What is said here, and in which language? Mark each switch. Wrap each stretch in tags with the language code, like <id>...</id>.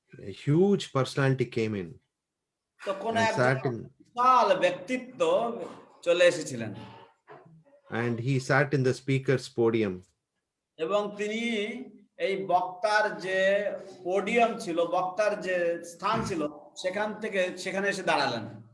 <en>a huge personality came in</en> <bn>তো কোন</bn> <en>and</en> <bn>একজন বিশাল ব্যক্তিত্ব চলে এসেছিলেন,</bn> <en>and he sat in the speaker's podium.</en> <bn>এবং তিনি এই বক্তার যে পোডিয়াম ছিল, বক্তার যে স্থান ছিল সেখানে এসে দাঁড়ালেন</bn>